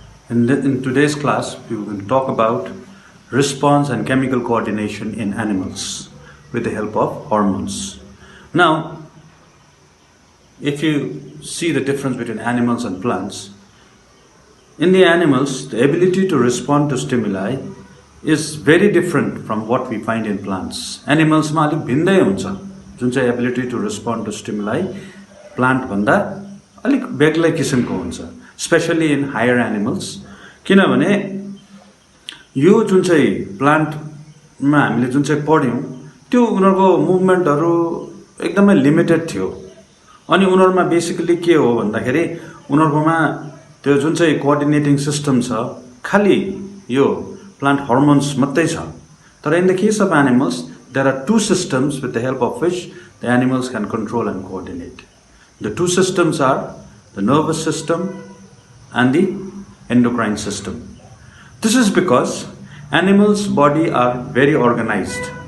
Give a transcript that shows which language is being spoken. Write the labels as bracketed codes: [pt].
[en] In today's class, we will talk about response and chemical coordination in animals with the help of hormones. Now, if you see the difference between animals and plants, in the animals, the ability to respond to stimuli is very different from what we find in plants. [ne] Animals ma alik bhindai huncha, जुन चाहिँ [en] ability to respond to stimuli [ne] plant भन्दा अलिक बेग्लै किसिमको हुन्छ, [en] Specially in higher animals. [ne] किनभने यो जुन चाहिँ प्लान्टमा हामीले जुन चाहिँ पढ्यौँ त्यो उनीहरूको मुभमेन्टहरू एकदमै लिमिटेड थियो. अनि उनीहरूमा बेसिकली के हो भन्दाखेरि उनीहरूकोमा त्यो जुन चाहिँ कोअर्डिनेटिङ सिस्टम छ खालि यो प्लान्ट हर्मोन्स मात्रै छ. [en] तर in the case of animals there are two systems with the help of which the animals can control and coordinate. The two systems are the nervous system and the endocrine system. This is because animals' body are very organized.